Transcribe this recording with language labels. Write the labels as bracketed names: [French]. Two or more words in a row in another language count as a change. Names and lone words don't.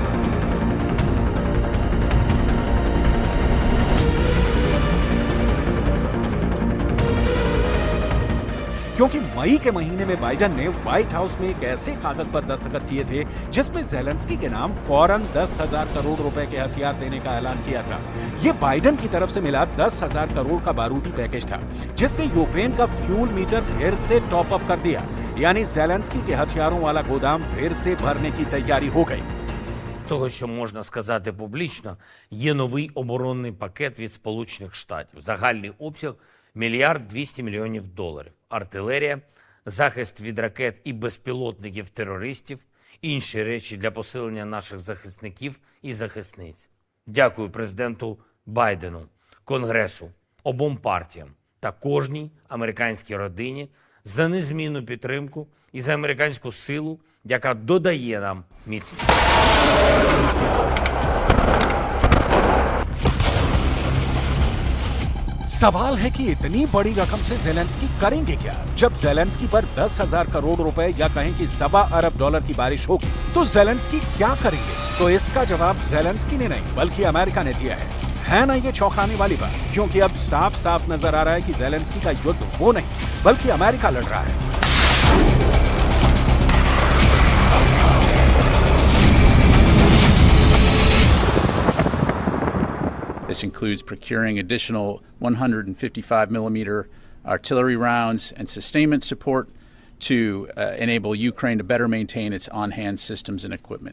[Hindi] क्योंकि मई के महीने में बाइडेन ने व्हाइट हाउस में एक ऐसे कागज पर दस्तखत किए थे जिसमें ज़ेलेंस्की के नाम फौरन 10,000 करोड़ रुपए के हथियार देने का ऐलान किया था। ये बाइडेन की तरफ से मिला 10,000 करोड़ का बारूदी पैकेज था, जिसने यूक्रेन का [English] fuel meter [Hindi] फिर से [English] top up [Hindi] कर दिया। यानी ज़ेलेंस्की के हथियारों वाला गोदाम फिर से भरने की तैयारी हो गई। [Ukrainian] Того, що можна сказати публічно, є новий оборонний пакет від Сполучених Штатів. Загальний обсяг – $1 200 мільйонів. Артилерія, захист від ракет і безпілотників терористів, інші речі для посилення наших захисників і захисниць. Дякую президенту Байдену, Конгресу, обом партіям та кожній американській родині за незмінну підтримку і за американську силу, яка додає нам міцності. [Hindi] सवाल है कि इतनी बड़ी रकम से ज़ेलेंस्की करेंगे क्या? जब ज़ेलेंस्की पर 10,000 करोड़ रुपए या कहें कि $1.25 अरब की बारिश होगी, तो ज़ेलेंस्की क्या करेंगे? तो इसका जवाब ज़ेलेंस्की ने नहीं बल्कि अमेरिका ने दिया है ना ये चौंकाने वाली बात? क्योंकि अब साफ साफ नजर आ रहा है कि ज़ेलेंस्की का युद्ध वो नहीं बल्कि अमेरिका लड़ रहा है। [English] This includes procuring additional 155mm artillery rounds and sustainment support to enable Ukraine to better maintain its on-hand systems and equipment.